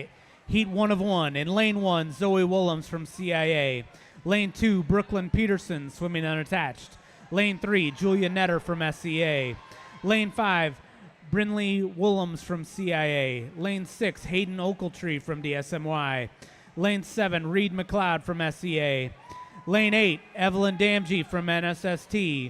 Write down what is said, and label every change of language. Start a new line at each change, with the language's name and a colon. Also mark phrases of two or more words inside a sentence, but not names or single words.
English: Heat 1 of 1. In lane 1, Zoe Willems from CIA. Lane 2, Brooklyn Peterson, swimming unattached. Lane 3, Julia Netter from SCA. Lane 5, Brinley Willems from CIA. Lane 6, Hayden Oakletree from DSMY. Lane 7, Reed McLeod from SCA. Lane 8, Evelyn Damgey from NSST.